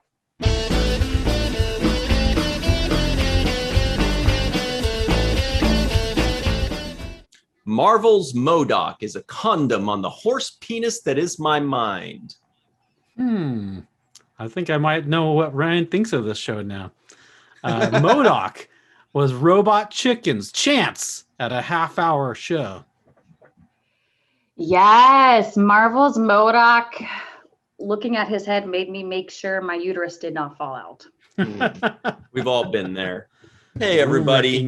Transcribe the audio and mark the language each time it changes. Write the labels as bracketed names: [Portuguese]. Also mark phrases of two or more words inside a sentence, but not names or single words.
[English] Marvel's M.O.D.O.K is a condom on the horse penis that is my mind. I think I might know what Ryan thinks of this show now. M.O.D.O.K was Robot Chicken's chance at a half-hour show. Yes, Marvel's M.O.D.O.K. Looking at his head made me make sure my uterus did not fall out. We've all been there. Hey, everybody.